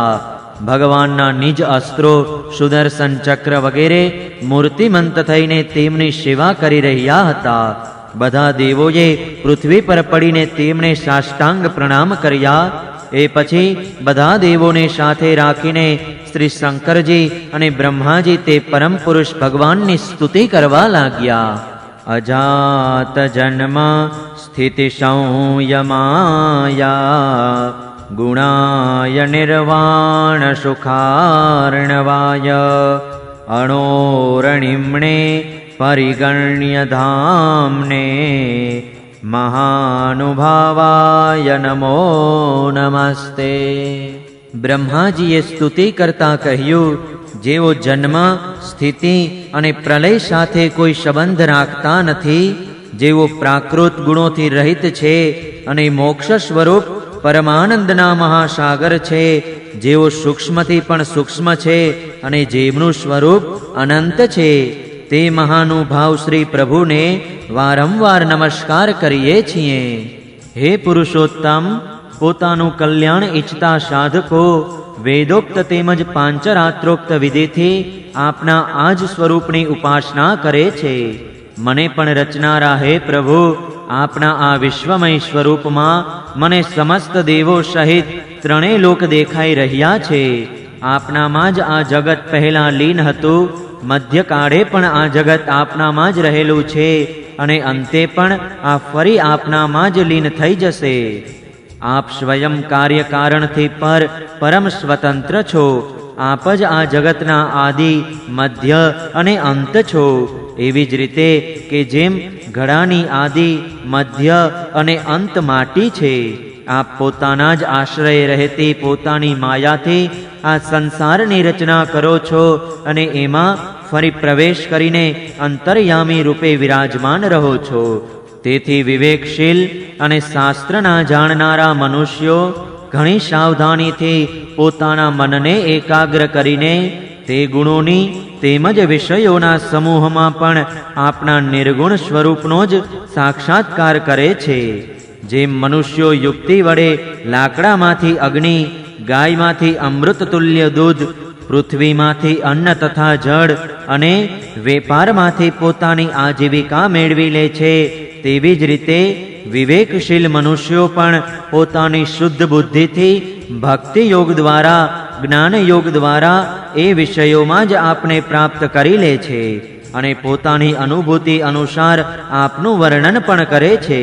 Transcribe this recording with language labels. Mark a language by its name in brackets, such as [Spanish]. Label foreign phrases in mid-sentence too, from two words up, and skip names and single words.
[Gujarati] ભગવાનના નિજ અસ્ત્રો, સુદર્શન ચક્ર વગેરે મૂર્તિમંત થઈને તેમની સેવા કરી રહ્યા હતા। બધા દેવોએ પૃથ્વી પર પડીને તેમને સાષ્ટાંગ પ્રણામ કર્યા। એ પછી બધા દેવોને સાથે રાખીને શ્રી શંકરજી અને બ્રહ્માજી તે પરમ પુરુષ ભગવાનની સ્તુતિ કરવા लाग्या। [Sanskrit] अजात जन्म स्थिति संयमाया गुणाय निर्वाण सुखार्णवाय अणोरणिम्णे परिगण्य धाम्ने महानुभावाय नमो नमस्ते। [Gujarati] બ્રહ્માજીએ સ્તુતિ કરતા કહ્યું, જેઓ જન્મ, સ્થિતિ અને પ્રલય સાથે કોઈ સંબંધ રાખતા નથી, જેઓ પ્રાકૃત ગુણોથી રહિત છે અને મોક્ષ સ્વરૂપ પરમાનંદના મહાસાગર છે, જેઓ સૂક્ષ્મથી પણ સૂક્ષ્મ છે અને જેમનું સ્વરૂપ અનંત છે, તે મહાનુભાવ શ્રી પ્રભુ ને વારંવાર નમસ્કાર કરીએ છીએ। હે પુરુષોત્તમ, પોતાનું કલ્યાણ ઇચ્છતા સાધકો વેદોક્ત તેમજ પાંચરાત્રોક્ત વિધિથી આપના આજ સ્વરૂપની ઉપાસના કરે છે। મને પણ રચનારા હે પ્રભુ, આપના આ વિશ્વમય સ્વરૂપમાં મને સમસ્ત દેવો સહિત ત્રણેય લોક દેખાઈ રહ્યા છે। આપનામાં જ આ જગત પહેલા લીન હતું, મધ્યકાળે પણ આ જગત આપનામાં જ રહેલું છે અને અંતે પણ આ ફરી આપનામાં જ લીન થઈ જશે। આપ સ્વયં કાર્ય કારણથી પર પરમ સ્વતંત્ર છો। આપ જ આ જગતના આદિ, મધ્ય અને અંત છો। એવી જ રીતે કે જેમ ઘડાની આદિ, મધ્ય અને અંત માટી છે, આપ પોતાના જ આશ્રય રહેતી પોતાની માયાથી આ સંસારની રચના કરો છો અને એમાં ફરી પ્રવેશ કરીને અંતર્યામી રૂપે વિરાજમાન રહો છો। તેથી વિવેકશીલ અને શાસ્ત્રના જાણનારા મનુષ્યો ઘણી સાવધાનીથી પોતાના મનને એકાગ્ર કરીને તે ગુણોની તેમજ વિષયોના સમૂહમાં પણ આપના નિર્ગુણ સ્વરૂપનો જ સાક્ષાત્કાર કરે છે। જેમ મનુષ્યો યુક્તિ વડે લાકડામાંથી અગ્નિ, ગાયમાંથી અમૃત તુલ્ય દૂધ, પૃથ્વીમાંથી અન્ન તથા જળ અને વેપારમાંથી પોતાની આજીવિકા મેળવી લે છે, તેવી જ રીતે વિવેકશીલ મનુષ્યો પણ પોતાની શુદ્ધ બુદ્ધિથી ભક્તિ યોગ દ્વારા, જ્ઞાન યોગ દ્વારા એ વિષયોમાં જ આપને પ્રાપ્ત કરી લે છે અને પોતાની અનુભૂતિ અનુસાર આપનું વર્ણન પણ કરે છે।